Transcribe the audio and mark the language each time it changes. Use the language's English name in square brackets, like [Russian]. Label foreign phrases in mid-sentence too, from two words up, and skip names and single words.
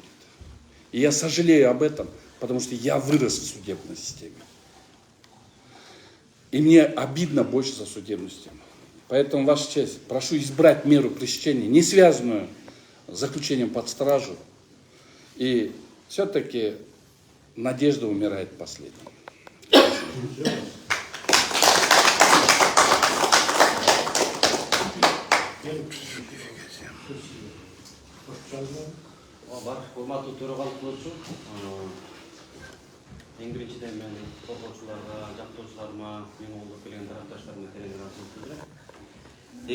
[Russian] И я сожалею об этом, потому что я вырос в судебной системе. И мне обидно больше за судебную систему. Поэтому, Ваша честь, прошу избрать меру пресечения, не связанную с заключением под стражу. И все-таки надежда умирает последней. [Kyrgyz] Бар, урматтуу төрагалық кылуучу. Эң биринчиден мен коргоочуларга, жактоочуларыма, менин колдоп келген тарапташтарыма терең ыраазычылык билдирем.